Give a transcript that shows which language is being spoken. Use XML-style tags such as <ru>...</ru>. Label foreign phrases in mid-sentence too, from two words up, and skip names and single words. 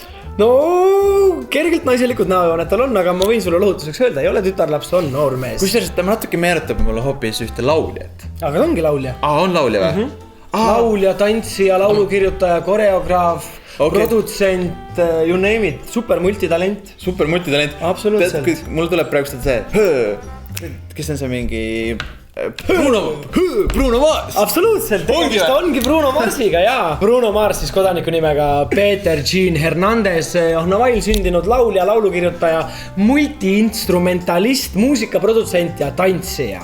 <et>No, kergelt naiselikud näojooned tal on, aga ma võin sulle lohutuseks öelda, ei ole tütarlaps, on noor mees. Kusjuures ta natuke meenutab mulle hoopis ühte lauljat. Aga ongi laulja. On laulja või? Laulja, tantsija, laulukirjutaja, koreograaf, produtsent,</et> <en>you name it, super multitalent.</en> <et>Super multitalent. Absoluutselt. Mul tuleb praegu see, kes on see mingi... Bruno Mars. Absoluutselt, ta ongi Bruno Marsiga, jaa. Bruno Mars siis kodaniku nimega Peter Jean Hernandez, Naval sündinud laulja, laulukirjutaja, multiinstrumentalist, muusikaprodutsent ja tantsija.</et>